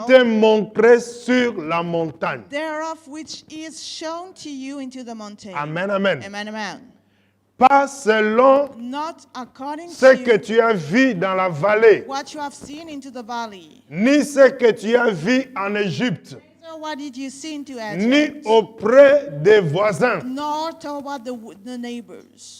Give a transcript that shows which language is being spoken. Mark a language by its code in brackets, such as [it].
[fr] t'est montré sur la montagne. [en] thereof which is shown to you into the mountain. Amen, amen. Amen, amen. [fr] Pas selon [en] Not according [fr] ce que [en] to [fr] tu as vu dans la vallée, [en] what you have seen into the valley. [fr] ni ce que tu as vu en Égypte, [en] So what did you see into [fr] ni [en] Egypt? [fr] auprès des voisins, [en] Nor toward the neighbors.